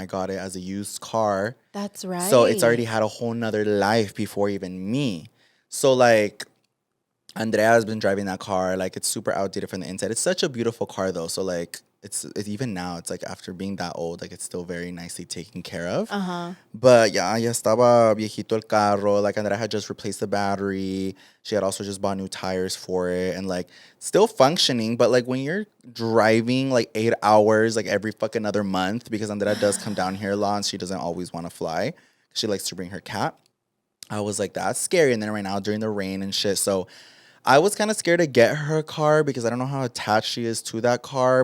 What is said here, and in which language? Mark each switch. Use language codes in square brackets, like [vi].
[en] I got it as a used car. That's right. So it's already had a whole nother life before even me. So like Andrea has been driving that car. Like it's super outdated from the inside. It's such a beautiful car though. So like it's even now, it's like after being that old, like it's still very nicely taken care of. But yeah, [es] ya estaba viejito el carro. [en] Like Andrea had just replaced the battery. She had also just bought new tires for it and like still functioning. But like when you're driving like 8 hours like every fucking other month, because Andrea does come down here a lot and she doesn't always want to fly. She likes to bring her cat. I was like, that's scary. And then right now during the rain and shit. So I was kind of scared to get her car because I don't know how attached she is to that car.